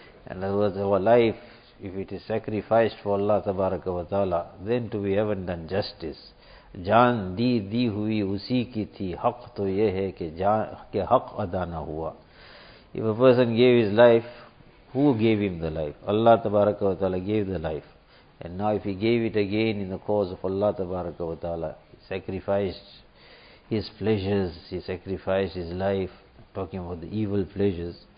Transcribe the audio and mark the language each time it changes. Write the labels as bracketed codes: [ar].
[en] In other words, our life, if it is sacrificed for Allah tabaraka wa ta'ala, then to we haven't done justice. [ur] جان دی دی ہوئی اسی کی تھی, حق تو یہ ہے کہ جان کے حق ادا نہ ہوا. [en] If a person gave his life, who gave him the life? Allah tabaraka wa ta'ala gave the life. And now if he gave it again in the cause of Allah tabaraka wa ta'ala, he sacrificed his pleasures, he sacrificed his life, talking about the evil pleasures.